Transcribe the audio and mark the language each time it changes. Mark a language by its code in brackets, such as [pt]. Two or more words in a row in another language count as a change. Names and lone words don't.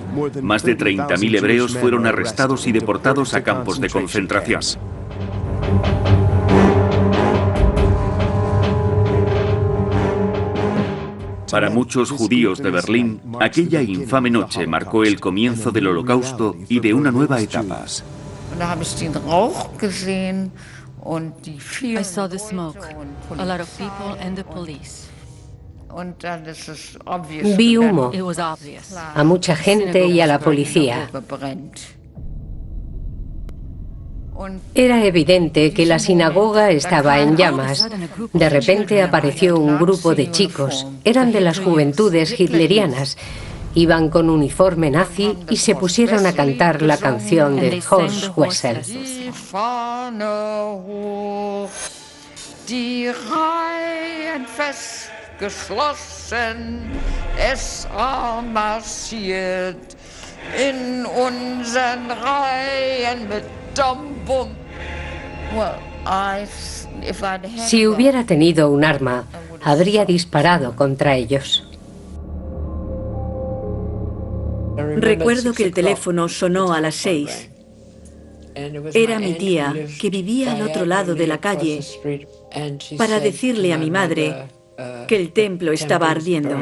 [es] Más de 30.000 hebreos fueron arrestados y deportados a campos de concentración. Para muchos judíos de Berlín, aquella infame noche marcó el comienzo del Holocausto y de una nueva etapa. [en] I saw the smoke, a lot of people and the police. [es] Vi humo, [en] It was obvious. [es] a mucha gente y a la policía. Era evidente que la sinagoga estaba en llamas. De repente apareció un grupo de chicos. Eran de las juventudes hitlerianas. Iban con uniforme nazi y se pusieron a cantar la canción de Horst Wessel. [de] Die Reihen festgeschlossen, SA marschiert in unseren Reihen mit Dom-Bum. [es] Si hubiera tenido un arma, habría disparado contra ellos. Recuerdo que el teléfono sonó a las 6. Era mi tía, que vivía al otro lado de la calle, para decirle a mi madre que el templo estaba ardiendo.